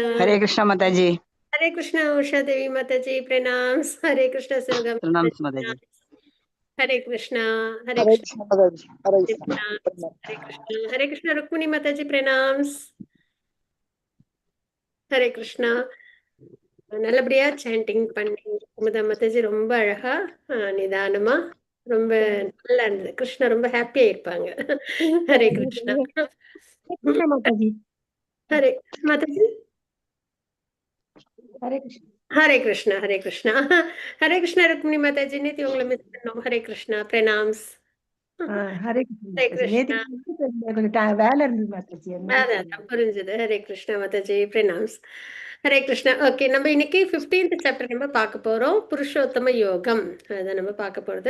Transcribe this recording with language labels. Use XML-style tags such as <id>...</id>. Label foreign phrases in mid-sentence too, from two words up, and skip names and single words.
<hi>हरे कृष्ण माता जी। हरे कृष्ण उषा देवी माता जी, प्रणाम। हरे कृष्ण शिवगंगा प्रणाम माता माता जी, जी। हरे कृष्ण। हरे हरे कृष्ण कृष्ण माता जी, हरे कृष्ण। प्रणाम। हरे कृष्ण। हरे कृष्ण रुक्मिणी माता जी, प्रणाम। हरे कृष्ण।</hi> <ta>நல்லபடியா சாண்டிங் பண்ணி குமுதா மாதாஜி ரொம்ப அழகா நிதானமா ரொம்ப நல்லா இருந்தது. கிருஷ்ணா ரொம்ப ஹாப்பியா இருப்பாங்க. ஹரே கிருஷ்ணா. माताजी। ஹரே மாதாஜி.</ta> <hi>हरे कृष्ण। हरे कृष्णा हरे कृष्णा। हरे कृष्णा रुक्मिणी माताजी,</hi> <ta>நேத்து உங்களை மிஸ் பண்ணோம். ஹரே கிருஷ்ணா, பிரணாம்ஸ். हरे ஹரே कृष्ण கிருஷ்ணா. கொஞ்சம் வேலை இருந்தது மாதாஜி, அதான் புரிஞ்சது. ஹரே கிருஷ்ணா மாதாஜி, பிரணாம்ஸ். ஹரே கிருஷ்ணா. ஓகே, நம்ம இன்னைக்கு 15th சாப்டர் நம்ம பார்க்க போறோம். புருஷோத்தம யோகம் அதான் நம்ம பார்க்க போறது.</ta>